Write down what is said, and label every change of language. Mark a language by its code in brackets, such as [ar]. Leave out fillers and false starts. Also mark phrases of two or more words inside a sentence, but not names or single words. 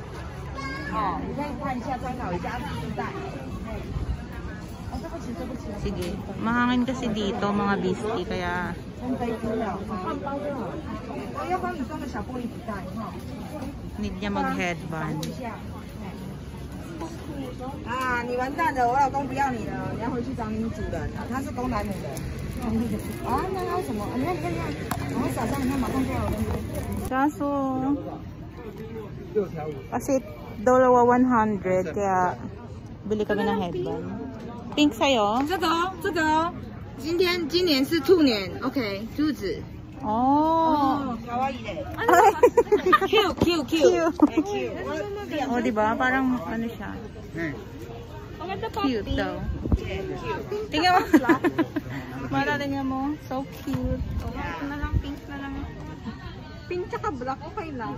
[tl] Sige. Mahangin kasi dito mga beastie. Kaya need niya mag-headband. [zh] 啊，你完蛋了！我老公不要你了，你要回去找你主人了。他是公男女的。啊，那他什么？你看，然后早上你看马上就有东西。 [tl] Kaso, kasi dalawa 100, kaya bili kami ng headband. Pink sa'yo? [zh] 这个，今年是兔年 ，OK， 兔子。 Oh. 卡哇伊嘞。 [tl] Cute. Oh, diba? Parang ano siya? Cute daw. Tingnan mo. Mara, tingnan mo. [en] So cute. [tl] Pink na lang. Pink tsaka black, okay lang.